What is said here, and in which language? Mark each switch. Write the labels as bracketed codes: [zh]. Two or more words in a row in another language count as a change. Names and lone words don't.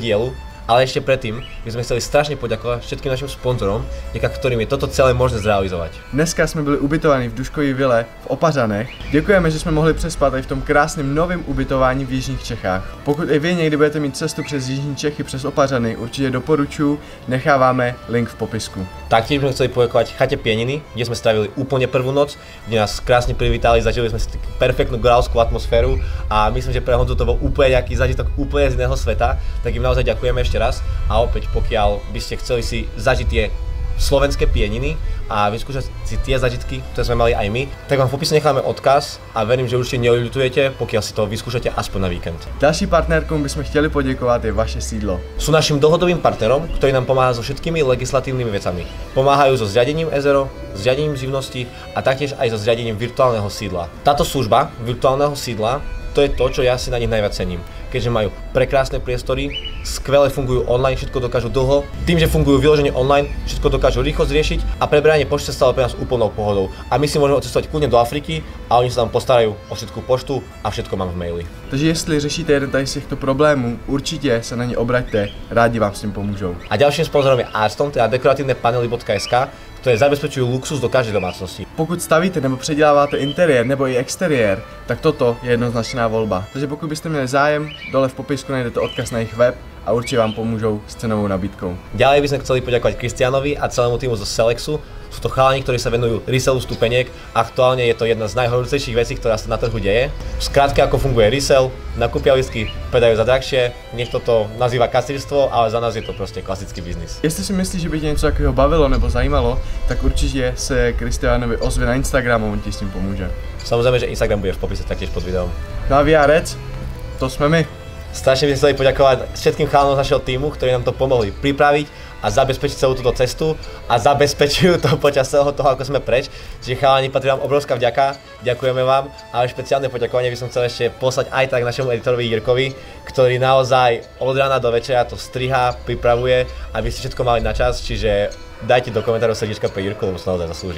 [sk] dielu, ale ešte predtým by sme chceli strašne poďakovať všetkým našim sponzorom, vďaka ktorým je toto celé možné zrealizovať. [cs] Dneska jsme byli ubytovaní v Duškový vile v Opařanech. Děkujeme, že jsme mohli přespat i v tom krásném novém ubytování v Jižních Čechách. Pokud i vy někdy budete mít cestu přes Jižní Čechy, přes Opařany, určitě doporučuji, necháváme link v popisku. [sk] Taktiež sme chceli poďakovať chate Pieniny, kde sme strávili úplne prvú noc, kde nás krásne privítali, zažili sme si perfektnú gorálskú atmosféru a myslím, že pre Honzu to bol úplne nejaký zážitok úplne z iného sveta, tak im naozaj ďakujeme ešte raz a opäť pokiaľ by ste chceli si zažiť tie slovenské pieniny a vyskúšať si tie zážitky, ktoré sme mali aj my, tak vám v popise necháme odkaz a verím, že určite neľutujete, pokiaľ si to vyskúšate aspoň na víkend. [cs] Další partnerkou bychom chtěli poděkovat je vaše sídlo. [sk] Sú našim dlhodobým partnerom, ktorý nám pomáha so všetkými legislatívnymi vecami. Pomáhajú so zriadením Ezero, zriadením živnosti a taktiež aj so zriadením virtuálneho sídla. Táto služba virtuálneho sídla to je to, čo ja si na nich najviac cením. keďže majú prekrásne priestory, skvele fungujú online, všetko dokážu dlho. Tým, že fungujú vyložene online, všetko dokážu rýchlo zriešiť a prebranie pošty sa stalo pre nás úplnou pohodou. A my si môžeme odcestovať kľudne do Afriky a oni sa tam postarajú o všetku poštu a všetko mám v maili. [cs] Takže jestli řešíte jeden tady z těchto problémů, určitě se na ně obraťte, rádi vám s tím pomůžou. [sk] A ďalším sponzorom je Arston, teda dekoratívnepanely.sk, ktoré zabezpečujú luxus do každej domácnosti. [cs] Pokud stavíte nebo předěláváte interiér nebo i exteriér, tak toto je jednoznačná volba. Takže pokud byste měli zájem, dole v popisku najdete odkaz na jejich web a určitě vám pomůžou s cenovou nabídkou. [sk] Ďalej by sme chceli poďakovať Kristianovi a celému týmu zo Selexu. Sú to chalani, ktorí sa venujú resellu stupeniek. Aktuálne je to jedna z najhorúcejších vecí, ktorá sa na trhu deje. Skrátke, ako funguje resell, nakúpia lístky, predajú za drahšie, niekto to nazýva kasírstvo, ale za nás je to proste klasický biznis. [cs] Jestli si myslíš, že by tě něco takového bavilo nebo zajímalo, tak určitě se Kristianovi ozve na Instagramu, on ti s tím pomůže. [sk] Samozrejme, že Instagram bude v popise taktiež pod videom. [cs] No a Rec, to jsme my. [sk] Strašne by sme chceli poďakovať všetkým chalanom z našeho týmu, ktorí nám to pomohli pripraviť a zabezpečiť celú túto cestu a zabezpečujú to počas celého toho, ako sme preč. Čiže chalani, patrí vám obrovská vďaka, ďakujeme vám, ale špeciálne poďakovanie by som chcel ešte poslať aj tak našemu editorovi Jirkovi, ktorý naozaj od rána do večera to strihá, pripravuje, aby ste všetko mali na čas, čiže dajte do komentárov srdiečka pre Jirku, lebo sa naozaj zaslúži.